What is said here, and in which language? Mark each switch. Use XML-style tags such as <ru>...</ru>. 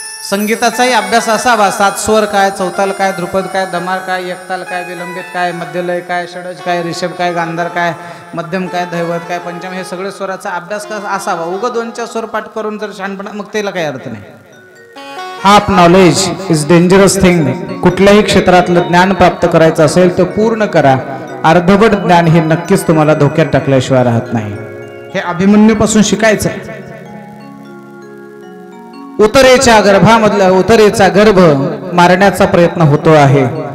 <mr>संगीताचाही अभ्यास असावा. 7 स्वर काय, चौताल काय, ध्रुपद काय, धमार काय, एकताल काय, विलंबित काय, मध्यलय काय, षडज काय, ऋषभ काय, गांधार काय, मध्यम काय, दैवत काय, पंचम, हे सगळे स्वराचा अभ्यास असावा. उगं 2-4 स्वर पाठ करून जर शहाणपणा, मग त्याला काही अर्थ नाही.</mr> <en>Half knowledge is dangerous thing.</en> <mr>कुठल्याही क्षेत्रातलं ज्ञान प्राप्त करायचं असेल तर पूर्ण करा. अर्धवट ज्ञान हे नक्कीच तुम्हाला धोक्यात टाकल्याशिवाय राहत नाही. हे अभिमन्यूपासून शिकायचं आहे. उत्तरेच्या गर्भामधला उत्तरेचा गर्भ मारण्याचा प्रयत्न होतो आहे.</mr>